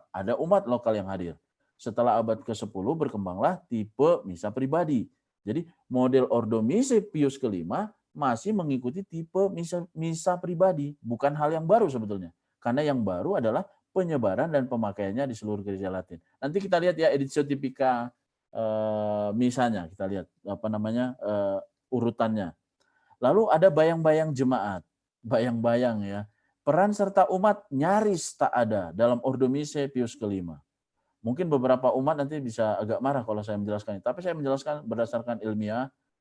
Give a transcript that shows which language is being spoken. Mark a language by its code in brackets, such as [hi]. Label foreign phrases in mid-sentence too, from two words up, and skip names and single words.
[id] Ada umat lokal yang hadir. Setelah abad ke-10 berkembanglah tipe misa pribadi. Jadi model ordo Mise Pius kelima masih mengikuti tipe misa pribadi. Bukan hal yang baru sebetulnya. Karena yang baru adalah penyebaran dan pemakaiannya di seluruh gereja Latin. Nanti kita lihat ya [la] editio tipika [id] misanya, kita lihat urutannya. Lalu ada bayang-bayang jemaat, bayang-bayang ya. Peran serta umat nyaris tak ada dalam Ordo Mise Pius kelima. Mungkin beberapa umat nanti bisa agak marah kalau saya menjelaskan, tapi saya menjelaskan berdasarkan ilmiah.